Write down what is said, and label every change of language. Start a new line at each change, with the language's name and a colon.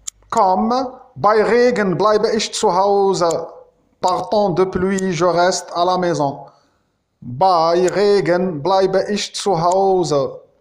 French: Comme
German: bei Regen bleibe ich zu Hause.
French: Par temps de pluie, je reste à la maison.
German: Bei Regen bleibe ich zu Hause.